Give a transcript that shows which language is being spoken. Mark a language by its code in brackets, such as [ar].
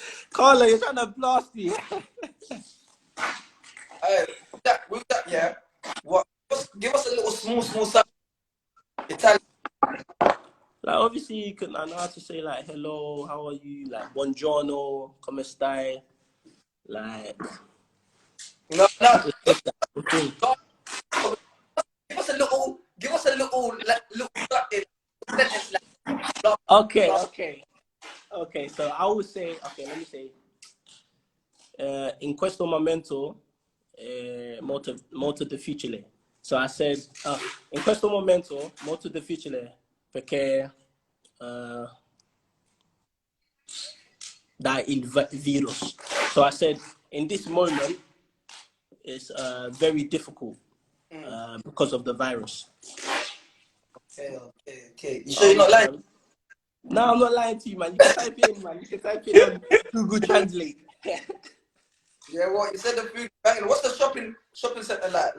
[en] Carla, you're trying to blast me. Hey, with that, yeah. What? Give us a little small sound. Italian. Like obviously you can, I know how to say like hello, how are you? [it] Like buongiorno, come stai? [en] Like No, no. it's just that whole thing. Give us a little, like, little sentence, like, blah, Okay, blah. okay. Okay, so I would say, okay, let me say, [it] in questo momento, molto difficile. [en] So I said, [it] in questo momento, molto difficile, perché da il virus. [en] So I said, in this moment, it's very difficult because of the virus. Okay. You sure All you're not right, lying? man. No, I'm not lying to you, man. You can type it in, man. You can type it on Google Translate. Yeah, what you said the food banging. What's the shopping center like?